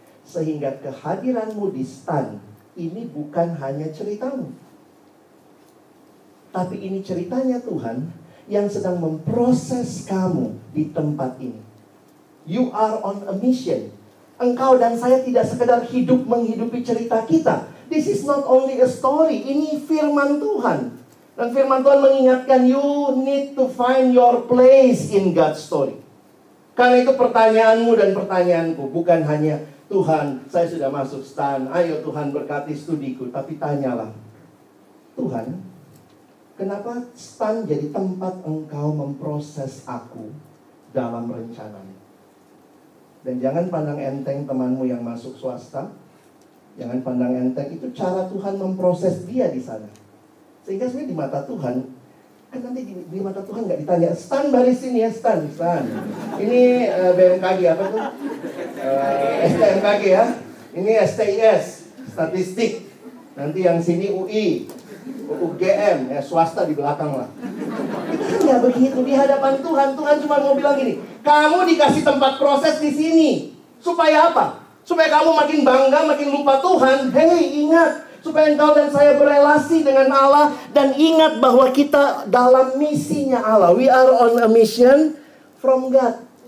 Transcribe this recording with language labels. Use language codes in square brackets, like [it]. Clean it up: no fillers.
[id] Sehingga kehadiranmu di stan ini bukan hanya ceritamu, tapi ini ceritanya Tuhan yang sedang memproses kamu di tempat ini. [en] You are on a mission. [id] Engkau dan saya tidak sekedar hidup menghidupi cerita kita. [en] This is not only a story. [id] Ini firman Tuhan. Dan firman Tuhan mengingatkan, [en] you need to find your place in God's story. [id] Karena itu pertanyaanmu dan pertanyaanku bukan hanya, Tuhan, saya sudah masuk stan, ayo Tuhan berkati studiku. Tapi tanyalah, Tuhan, kenapa stan jadi tempat engkau memproses aku dalam rencanamu? Dan jangan pandang enteng temanmu yang masuk swasta. Jangan pandang enteng, itu cara Tuhan memproses dia di sana. Sehingga sebenarnya di mata Tuhan, kan nanti di mata Tuhan nggak ditanya, Stan baris sini ya, Stan. Ini BMKG apa tuh? STMKG ya. Ini STIS, statistik. Nanti yang sini UI, UGM, ya swasta di belakang lah. Itu kan nggak begitu di hadapan Tuhan. Tuhan cuma mau bilang gini, kamu dikasih tempat proses di sini. Supaya apa? Supaya kamu makin bangga, makin lupa Tuhan. Hei, ingat. Supaya engkau dan saya berelasi dengan Allah. Dan ingat bahwa kita dalam misinya Allah. [en] We are on a mission from God.